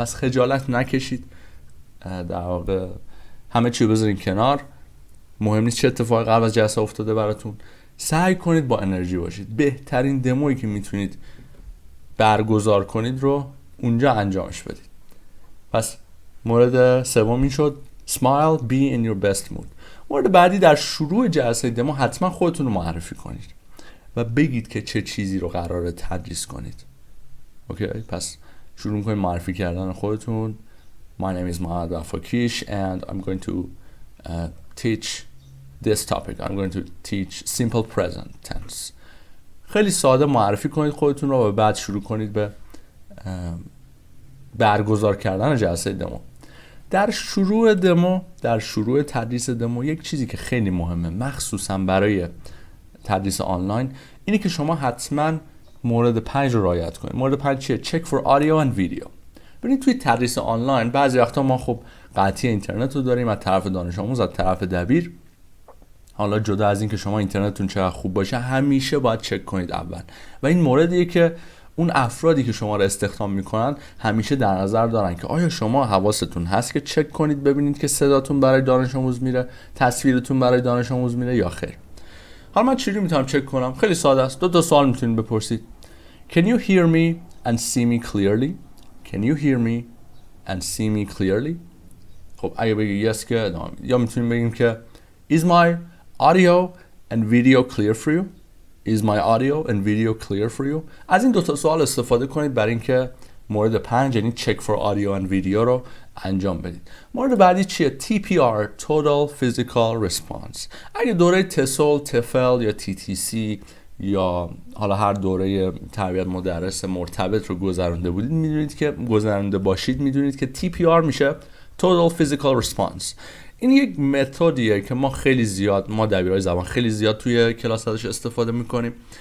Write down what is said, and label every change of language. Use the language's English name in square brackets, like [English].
[Persian] پس خجالت نکشید، در واقع همه چی رو بذارین کنار، مهم نیست چه اتفاقی قبل از جلسه افتاده براتون، سعی کنید با انرژی باشید. بهترین دمویی که میتونید برگزار کنید رو اونجا انجامش بدید. پس مورد سوم این شد [English] Smile, be in your best mood. [Persian] مورد بعدی، در شروع جلسه دمو حتما خودتون رو معرفی کنید و بگید که چه چیزی رو قراره تدریس کنید. اوکی؟ پس شروع می‌کنید معرفی کردن خودتون. [English] My name is Mohammad Wafakish and I'm going to teach this topic. I'm going to teach simple present tense. [Persian] خیلی ساده معرفی کنید خودتون رو و بعد شروع کنید به برگزار کردن جلسه دمو. در شروع تدریس دمو یک چیزی که خیلی مهمه مخصوصا برای تدریس آنلاین اینه که شما حتما مورد 5 رو رعایت کنید. مورد 5 چیه؟ [English] check for audio and video. [Persian] ببینید توی تدریس آنلاین بعضی وقتا ما خب قطعی اینترنت رو داریم از طرف دانش آموز، از طرف دبیر. حالا جدا از این که شما اینترنتتون چقدر خوب باشه همیشه باید چک کنید اول و این موردیه که اون افرادی که شما رو استخدام میکنن همیشه در نظر دارن که آیا شما حواستون هست که چک کنید ببینید که صداتون برای دانش آموز میره، تصویرتون برای دانش آموز میره یا خیر. حالا من چجوری میتونم چک کنم؟ خیلی ساده است. 2 سوال میتونید بپرسید. [English] Can you hear me and see me clearly? Can you hear me and see me clearly? [Persian] خب اگه بگی [English] yes [Persian] که یا میتونیم بگیم که [English] Is my audio and video clear for you? Is my audio and video clear for you? [Persian] از این 2 سوال استفاده کنید برای اینکه مورد 5 یعنی [English] check for audio and video [Persian] رو انجام بدید. مورد بعدی چیه؟ [English] TPR Total Physical Response. [Persian] اگه دوره تسول، تفل یا TTC یا حالا هر دوره تربیت مدرس مرتبط رو گذرونده بودید میدونید که میدونید که TPR میشه Total Physical Response. این یک متدیه که ما دبیرهای زبان خیلی زیاد توی کلاس ازش استفاده میکنیم.